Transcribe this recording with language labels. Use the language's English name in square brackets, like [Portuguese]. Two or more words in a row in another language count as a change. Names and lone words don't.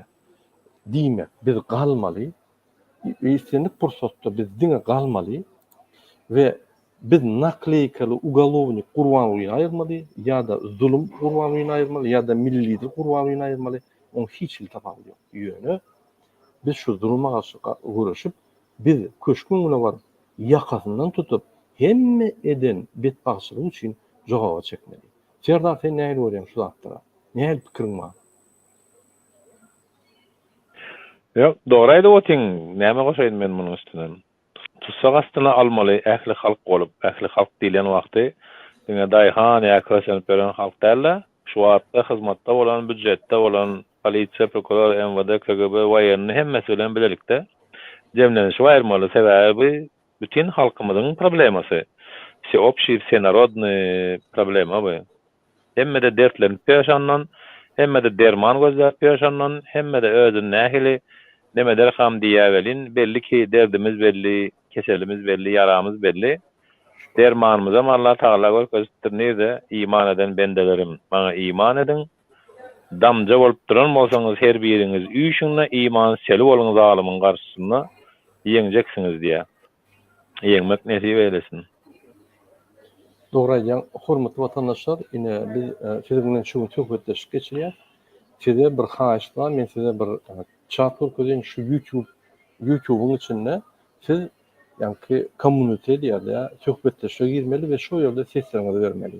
[Turkmen] Diýmek, biz galmaly, eýsenlik pursatda biz diňe galmaly we biz nakleykaly ugalovny gurbanyny aýyrmaly, ýa-da zulüm gurbanyny aýyrmaly, ýa-da millidir gurbanyny aýyrmaly. Oň hiç iltifat ýok. Ýöne biz şu zulüme garşy görüşüp, biz köşküňe bar ýakasyndan tutup hemme eden betbaşçylyk üçin jogaba çekmeli. Serdar sen näme görýän şu zatlara? Näme pikiriň bar? Yok, doğru aýdyp otyň. Näme goşaýdym men munyň üstüne? Tutsak astyna almaly, ähli halk bolup, ähli halk diýilen wagty, diňe daýhan ýa kösen beren halk dälle, şu wagtda hyzmatda bolan, büdjetde bolan, polisiýa, prokuror, MWD, KGB we hemmesi bilen bilelikde jemlenişi aýyrmaly sebäbi bütün halkymyzyň problemasy. [Russian] Всеобщий, всенародный [Turkmen] problema bu. Hemmede dertlenip ýaşandan, hemmede derman gözläp ýaşandan, hemmede özüň nähili neme derham diýävelin, belli ki derdimiz belli, keselimiz belli, yaramız belli. Dermanymyza Allah Taala görkezdirnýärde, iman eden bendelerim, bana iman edin. Damja bolup duran bolsaňyz her biriňiz üýşüňle iman seli boluňyz alymyň garşysynda ýeňjeksiniz diýär. Ýeňmek nesip eylesin. Doğru aýdýan, hormatly watandaşlar, ine biz siz bilen şu söhbetleşip geçirýär. Size bir haýyş bar, men size bir chat görkezýän şu YouTube'un içinde siz ýani community diýerler, söhbetleşe girmeli we şo ýerde seslerini bermeli.